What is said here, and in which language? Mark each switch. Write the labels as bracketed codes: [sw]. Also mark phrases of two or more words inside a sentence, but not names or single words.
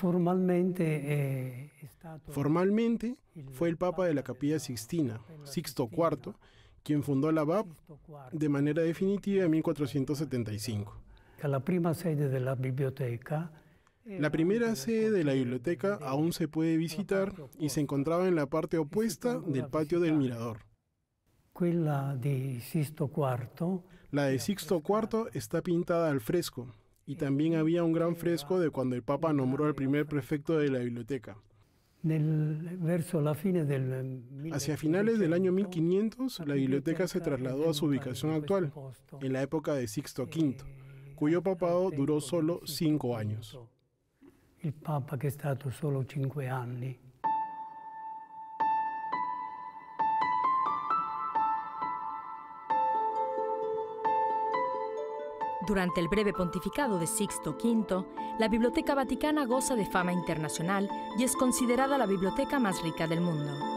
[es] Formalmente, fue el Papa de la Capilla Sixtina, Sixto IV, quien fundó la BAV de manera definitiva en 1475. La primera sede de la biblioteca aún se puede visitar y se encontraba en la parte opuesta del patio del Mirador. [it] Quella di Sisto IV. [es] La de Sixto IV está pintada al fresco, y también había un gran fresco de cuando el Papa nombró al primer prefecto de la biblioteca. Hacia finales del año 1500, la biblioteca se trasladó a su ubicación actual, en la época de Sixto V, cuyo papado duró solo 5 años. [it] Il Papa che è stato solo 5 anni. [es] Durante el breve pontificado de Sixto V, la Biblioteca Vaticana goza de fama internacional y es considerada la biblioteca más rica del mundo.